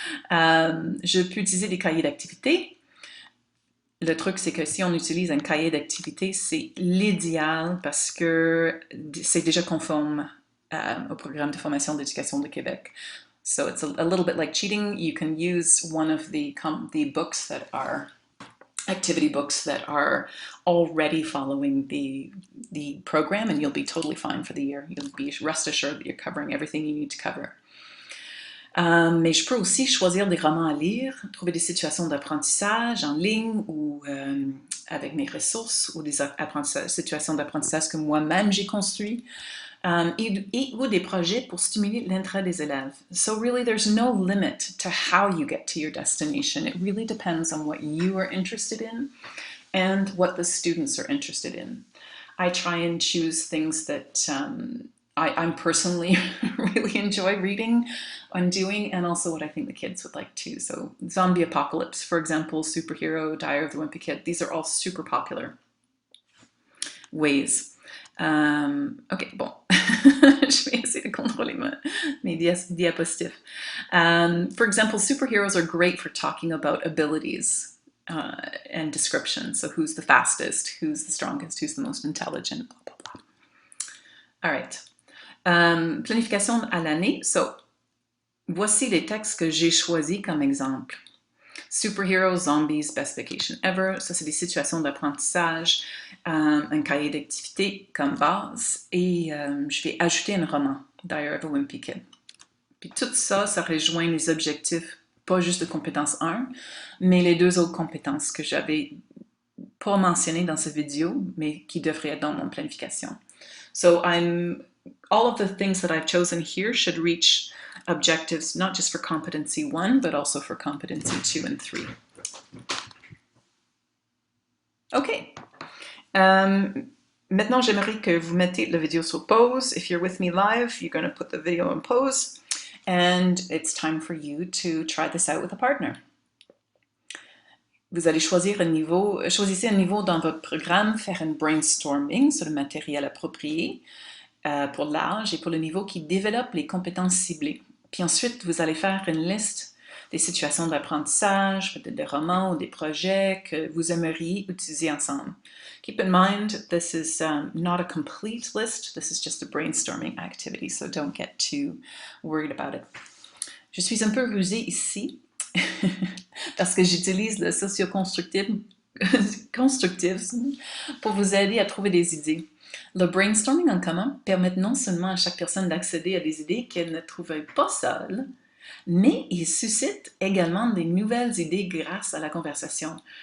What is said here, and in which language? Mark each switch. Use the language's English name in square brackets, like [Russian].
[French] Je peux utiliser des cahiers d'activités. Le truc, c'est que si on utilise un cahier d'activités, c'est l'idéal parce que c'est déjà conforme au programme de formation d'éducation de Québec. [English] So it's a little bit like cheating. You can use one of the books that are activity books that are already following the program, and you'll be totally fine for the year. You'll be rest assured that you're covering everything you need to cover. [French] Mais je peux aussi choisir des romans à lire, trouver des situations d'apprentissage en ligne ou avec mes ressources, ou des situations d'apprentissage que moi-même j'ai construites, ou des projets pour stimuler l'intérêt des élèves. [English] So really there's no limit to how you get to your destination. It really depends on what you are interested in and what the students are interested in. I try and choose things that I'm personally really enjoy reading and doing, and also what I think the kids would like too. So zombie apocalypse, for example, superhero, Diary of the Wimpy Kid, these are all super popular ways. [French] Ok, bon, je vais essayer de contrôler mes diapositives. [English] For example, superheroes are great for talking about abilities and description. So who's the fastest, who's the strongest, who's the most intelligent, blah, blah, blah. All right. [French] Planification à l'année. So, voici les textes que j'ai choisis comme exemple. [English] Superheroes, zombies, best vacation ever. [French] Ça, c'est des situations d'apprentissage, un cahier d'activité comme base. Et je vais ajouter un roman, Diary of a Wimpy Kid. Puis tout ça, ça rejoint les objectifs, pas juste de compétence 1, mais les deux autres compétences que j'avais pas mentionnées dans cette vidéo, mais qui devraient être dans mon planification. [English] So all of the things that I've chosen here should reach objectives not just for competency 1, but also for competency 2 and 3. OK. [French] Maintenant, j'aimerais que vous mettez la vidéo sur pause. [English] If you're with me live, you're going to put the video on pause. And it's time for you to try this out with a partner. [French] Vous allez choisir un niveau, choisissez un niveau dans votre programme, faire un brainstorming sur le matériel approprié pour l'âge et pour le niveau qui développe les compétences ciblées. Puis ensuite, vous allez faire une liste des situations d'apprentissage, peut-être des romans ou des projets que vous aimeriez utiliser ensemble. [English] Keep in mind, this is not a complete list, this is just a brainstorming activity, so don't get too worried about it. [French] Je suis un peu rusée ici, parce que j'utilise le socio-constructivisme pour vous aider à trouver des idées. Le brainstorming en commun permet non seulement à chaque personne d'accéder à des idées qu'elle ne trouverait pas seule, mais il suscite également des nouvelles idées grâce à la conversation.